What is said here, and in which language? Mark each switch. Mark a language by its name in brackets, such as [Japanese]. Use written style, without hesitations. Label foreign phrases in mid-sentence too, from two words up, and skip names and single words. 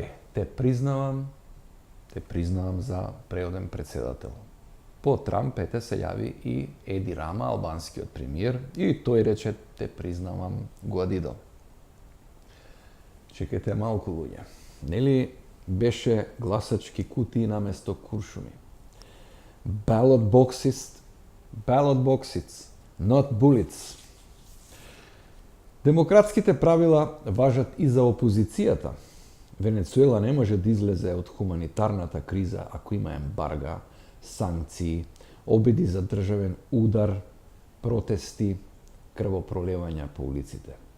[Macedonian] Те признавам за преоден председател. По Трамп се јави и Еди Рама, албанскиот премиер, и тој рече те признавам Гуаидо. Чекайте малку, луѓе. Нели беше гласачки кутии наместо куршуми? [English] Ballot boxes, not bullets. [Macedonian] Демократските правила важат и за опозицијата. Венецуела не може да излезе од хуманитарната криза ако има ембарга, санкции, обиди за државен удар, протести, крвопролевања по улиците.